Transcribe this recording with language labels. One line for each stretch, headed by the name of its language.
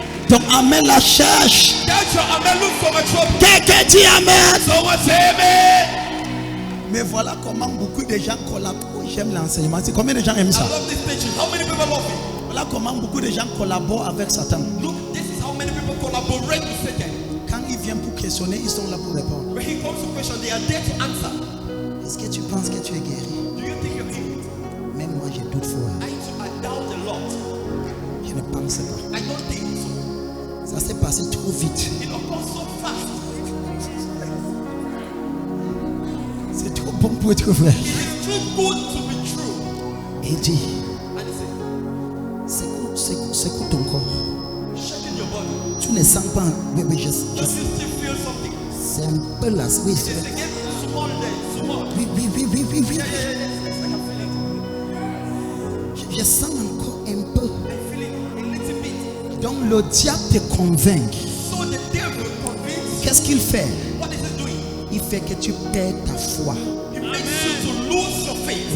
French: Donc Amen la cherche.
English: That's your amen. Look for my trouble.
French: Quelqu'un dit Amen.
English: Someone say amen.
French: Mais voilà comment beaucoup de gens collaborent. J'aime l'enseignement. C'est combien de gens aiment
English: I
French: ça?
English: love this teaching. How many people love it?
French: Voilà comment beaucoup de gens collaborent avec Satan.
English: Look, this is how many people collaborate with Satan.
French: Quand il vient pour questionner, ils sont là pour répondre.
English: When he comes to question, they are there to answer.
French: Est-ce que tu penses que tu es guéri?
English: Do you think you're healed?
French: Même moi, j'ai doute fort.
English: I doubt a lot.
French: Je ne pense pas.
English: I don't think so.
French: Ça s'est passé trop vite.
English: It occurs so fast.
French: C'est trop bon pour être vrai.
English: It's too good to be true.
French: Et il dit,
English: And he said,
French: secoue ton corps.
English: shaking your body.
French: Tu ne sens pas. Oui,
English: Don't you still feel something?
French: c'est un peu là. Oui,
English: It's again small there, small.
French: oui.
English: Yeah. It's like I'm feeling it.
French: Je sens encore un peu.
English: I feel it a little bit.
French: Donc le diable te convainc.
English: So the devil convinces
French: Qu'est-ce qu'il fait?
English: you. What is he doing?
French: Il fait que tu perds ta foi.
English: He makes you to lose your faith.